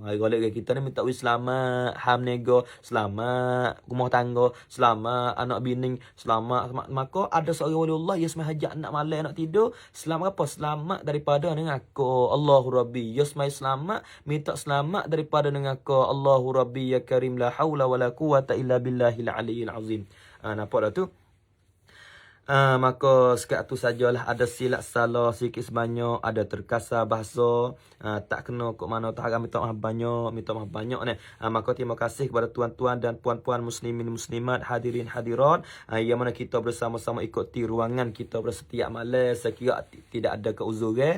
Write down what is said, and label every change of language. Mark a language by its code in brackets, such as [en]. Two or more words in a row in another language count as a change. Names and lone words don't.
[ms] Golek kita ni minta selamat, ham nego, selamat rumah tangga, selamat anak bini, selamat. Maka ada seorang waliullah yang semai hajat nak malam, nak tidur, selamat apa? Selamat daripada dengan aku. [ar] الله ربي, [ms] ya semai selamat, minta selamat daripada dengan aku. [ar] الله ربي يا كريم، لا حول ولا قوة إلا بالله العلي العظيم. [ms] Nampak dah tu? Maka sekat tu sajalah. Ada silap salah sikit sebanyak, ada terkasar bahasa, tak kena kok mana tak harap minta maaf banyak ni. Maka terima kasih kepada tuan-tuan dan puan-puan muslimin muslimat, hadirin hadirat yang mana kita bersama-sama ikuti ruangan kita pada setiap malam sekira tidak ada keuzuran.